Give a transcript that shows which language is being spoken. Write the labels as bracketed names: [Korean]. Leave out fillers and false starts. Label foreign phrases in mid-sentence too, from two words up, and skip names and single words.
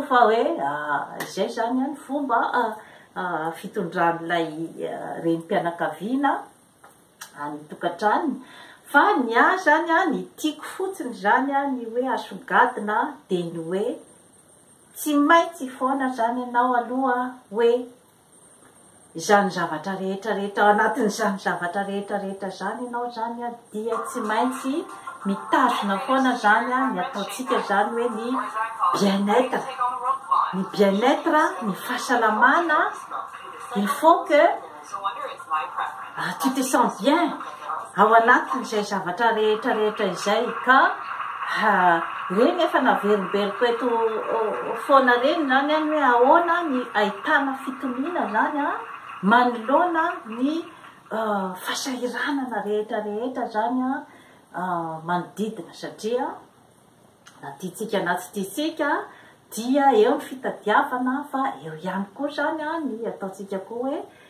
[Malagasy] fa hoe izay zany ny fomba fitondran'ilay renim-pianakaviana ny tokantrano fa ny zany ny tiako fotsiny zany ny hoe asongadina dia ny hoe tsy maintsy foana zany ianao aloha hoe zany zavatra rehetrarehetra ao anatin'izany zavatra rehetrarehetra zany ianao zany dia tsy maintsy mitazona foana zany ny ataontsika zany hoe ny bien-être ny fahasalamana [French] il faut que tu te sens bien [Malagasy] ao anatin'izay zavatra rehetrarehetra izay ka reny efa naverimberiko eto foana reny zany any hoe ahoana ny ahitana fitoniana zany a manoloana ny fahasahiranana rehetrarehetra zany a manodidina satria na tiatsika na tsy tiatsika dia eo ny fitadiavana fa eo ihany koa zany a ny ataotsika koa hoe